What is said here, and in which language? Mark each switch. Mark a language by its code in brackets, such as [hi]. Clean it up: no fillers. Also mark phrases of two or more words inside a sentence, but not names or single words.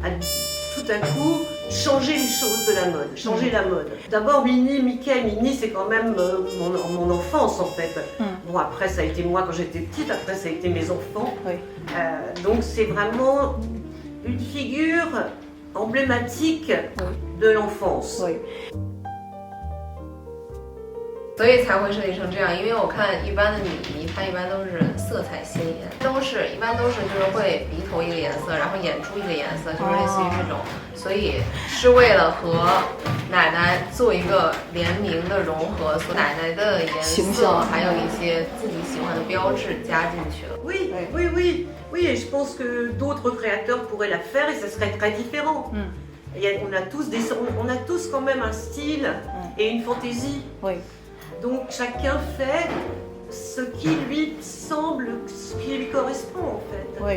[fr] Tout à coup, changer les choses de la mode, changer la mode. D'abord Minnie c'est quand même mon enfance en fait. Bon après ça a été moi quand j'étais petite, après ça a été mes enfants. Donc c'est vraiment une figure emblématique de l'enfance. [zh] 所以才会设计成这样，因为我看一般的女衣，它一般都是色彩鲜艳，一般都是就是会鼻头一个颜色，然后眼珠一个颜色，就是类似于这种，所以是为了和奶奶做一个联名的融合，所以奶奶的颜色还有一些自己喜欢的标志加进去了。 [fr] Oui, et je pense que d'autres créateurs pourraient la faire et ça serait très différent. On a tous quand même un style et une fantaisie. Donc chacun fait ce qui lui semble, ce qui lui correspond en fait.